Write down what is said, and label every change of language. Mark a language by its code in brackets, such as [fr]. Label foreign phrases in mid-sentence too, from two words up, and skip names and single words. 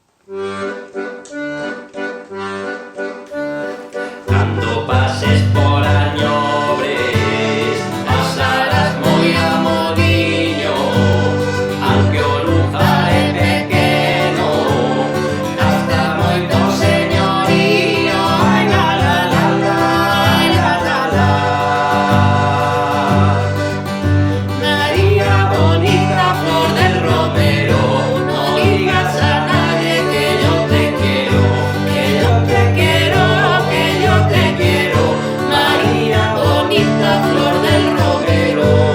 [gl] Cando pases por Añobres pasarás moi amodiño, aunque o lugar é pequeno gasta moito señorío. Ai la la la la, ai la la la. [es] María bonita, flor del romero, no digas a nadie que yo te quiero, que yo te quiero, que yo te quiero. María bonita, flor del romero.